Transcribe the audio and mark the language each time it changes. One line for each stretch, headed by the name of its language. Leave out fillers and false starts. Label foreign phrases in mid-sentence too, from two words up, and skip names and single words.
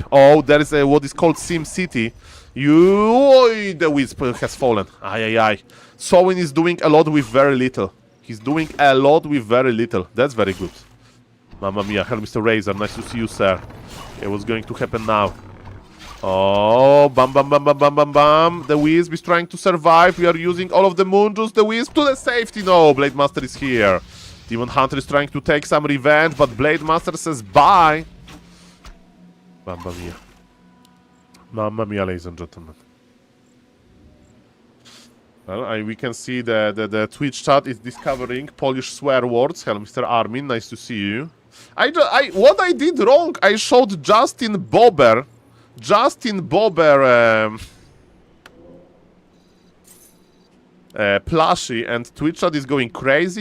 English: Oh, there is what is called Sim City. The Wisp has fallen. Aye. Sowin is doing a lot with very little. He's doing a lot with very little. That's very good.
Italian: Mamma mia.
English: Hello, Mr. Razor. Nice to see you, sir. Okay, what's going to happen now? Oh, bam, bam, bam, bam, bam, bam, bam. The Wisp is trying to survive. We are using all of the Moon Juice. The Wisp to the safety. No, Blade Master is here. Demon Hunter is trying to take some revenge, but Blade Master says bye.
Italian: Mamma mia. Mamma mia,
English: ladies and gentlemen. Well, we can see the Twitch chat is discovering Polish swear words. Hello, Mr. Armin. Nice to see you. What I did wrong, I showed Justin Bieber. Plushie, and Twitch chat is going crazy.